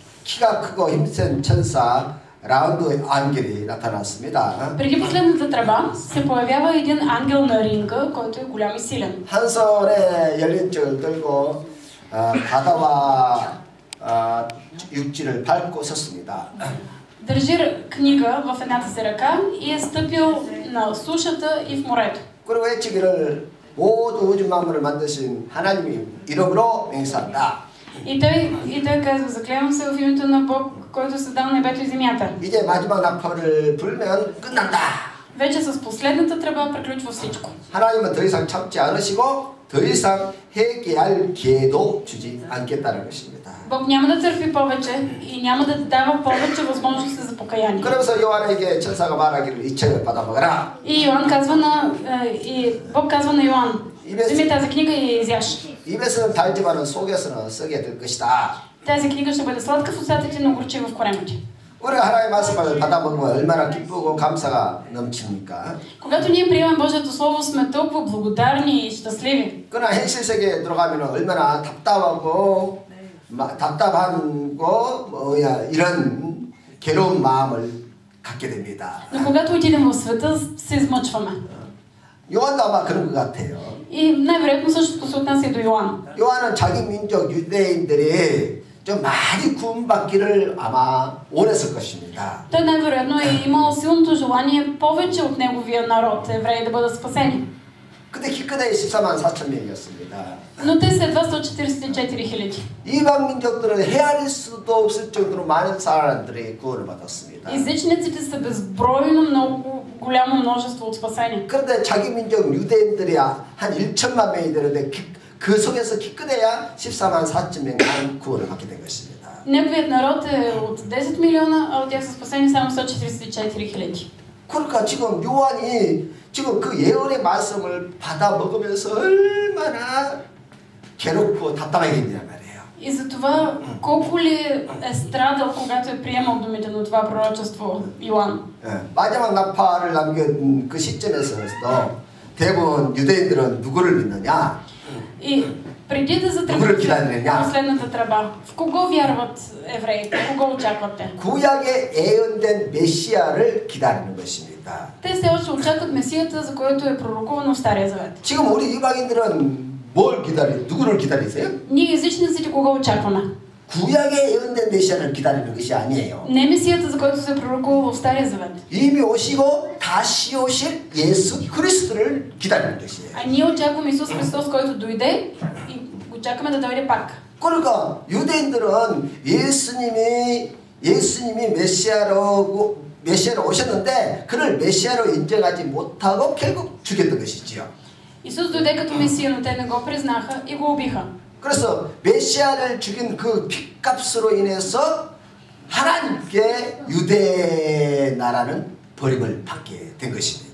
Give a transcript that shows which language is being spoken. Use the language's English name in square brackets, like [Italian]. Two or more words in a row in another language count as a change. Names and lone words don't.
[Korean] 키가 크고 힘센 천사 라운드 ангел이 나타났습니다. [Bulgarian] Преди последната тръба се появява един ангел на ринга, който е голям и силен. [Korean] 한 손에 열린 쪽을 들고 바다와 육지를 밟고 섰습니다. [Bulgarian] Държи книга в едната си ръка и е стъпил на сушата и в морето. [Korean] 그리고 외치기를 모두 우주 만물을 만드신 하나님의 이름으로 맹세한다. [Bulgarian] И той казва, заклевам се в името на Бог, който създал небето и земята. [Korean] 이제 마지막 나팔을 불면 끝난다. [Bulgarian] Вече с последната тръба приключва всичко. [Korean] 하나님은 더 이상 참지 않으시고 더 이상 회개할 기회도 주지 않겠다는 것입니다. [Bulgarian] Бог няма да търпи повече и няма да дава повече възможности за покаяние. [Korean] 그러면서 요한에게 천사가 말하기를 이 책을 받아먹어라. [Bulgarian] И Бог казва на Йоан, вземи тази книга и я изяж. [Korean] 입에서는 달지만은 속에서는 썩게 될 것이다. [Bulgarian] Тази книга ще бъде сладка в устата ти, но горчива в корема ти. [Korean] 우리가 하나님의 말씀을 받아먹으면 얼마나 기쁘고 감사가 넘칩니까? [Bulgarian] Когато ние приемем Божието Слово, сме толкова благодарни и щастливи. [Korean] 그러나 현실 세계에 들어가면 얼마나 답답하고 이런 괴로운 마음을 갖게 됩니다. [Bulgarian] Но когато отидем в света, се измъчваме. [Korean] 요한도 아마 그런 것 같아요. [Bulgarian] И най-вероятно същото се отнася и до Йоан. [Korean] 요한은 자기 민족 유대인들이 좀 많이 구원받기를 아마 원했을 것입니다. [Bulgarian] Той най-вероятно е имал силното желание повече от неговия народ, евреи, да бъдат спасени. [Korean] 근데 기껏해 14만 4천 명이었습니다. [Bulgarian] Но те са едва 144 хиляди. [Korean] 이방 민족들은 헤아릴 수도 없을 정도로 많은 사람들이 구원을 받았습니다. [Bulgarian] Езичниците са безбройно много голямо множество от спасени. [Korean] 그런데 자기 민족 유대인들이 한 1천만 명이 되는데 그 속에서 기껏해야 14만 4천 명만 구원을 받게 된 것입니다. [Bulgarian] Неговият народ е от 10 милиона, а от тях са спасени само 144 хиляди. [Korean] 그러니까 지금 요한이 지금 그 예언의 말씀을 받아 먹으면서 얼마나 괴롭고 답답하게 있느냐 말이에요. [Bulgarian] И за това колко ли е страдал, когато е приемал думите на това пророчество Йоан. [Korean] 마지막 나팔을 남긴 그 시점에서도 대부분 유대인들은 누구를 믿느냐? [Bulgarian] И преди да затръбят последната тръба, в кого вярват евреите? Кого очакват те? [Korean] 구약에 예언된 메시아를 기다리는 것입니다. [Bulgarian] Те все още очакват Месията, за който е пророкувано в Стария Завет. [Korean] 지금 우리 이방인들은 누구를 기다리세요? [Bulgarian] Ние езичниците кого очакваме? [Korean] 구약에 예언된 메시아를 기다리는 것이 아니에요. [Bulgarian] Не Месията, за който се е пророкувало в Стария Завет. [Korean] 이미 오시고 다시 오실 예수 그리스도를 기다리는 것이에요. [Bulgarian] А ние очакваме Исус Христос, който дойде и очакваме да дойде пак. [Korean] 그러니까 유대인들은 예수님이 메시아로 오셨는데 그를 메시아로 인정하지 못하고 결국 죽였던 것이지요. [Bulgarian] Исус дойде като Месия, но те не го признаха и го убиха. [Korean] 그래서 메시아를 죽인 그 핏값으로 인해서 하나님께 유대 나라는 버림을 받게 된 것입니다.